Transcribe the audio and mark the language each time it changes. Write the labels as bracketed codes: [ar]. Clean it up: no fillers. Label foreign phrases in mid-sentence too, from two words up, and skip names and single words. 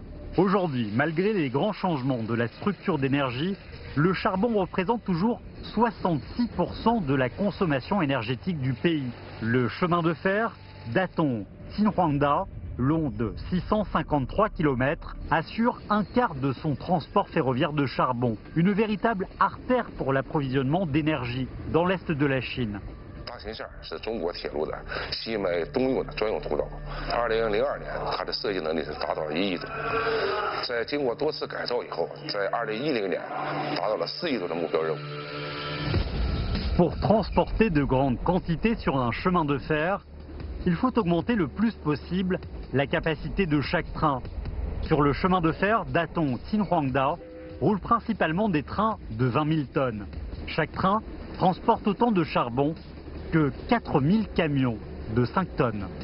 [fr] Aujourd'hui, malgré les grands changements de la structure d'énergie, le charbon représente toujours 66% de la consommation énergétique du pays. Le chemin de fer Datong-Xinhuangda, long de 653 km, assure un quart de son transport ferroviaire de charbon. Une véritable artère pour l'approvisionnement d'énergie dans l'est de la Chine. [zh] 大型线是中国铁路的西美东用的专用通道。2002年，它的设计能力是达到了1亿吨，在经过多次改造以后，在2010年达到了4亿吨的目标任务。 [fr] Pour transporter de grandes quantités sur un chemin de fer, il faut augmenter le plus possible la capacité de chaque train. Sur le chemin de fer Datong-Xinhuangda roulent principalement des trains de 20 000 tonnes. Chaque train transporte autant de charbon que 4000 camions de 5 tonnes.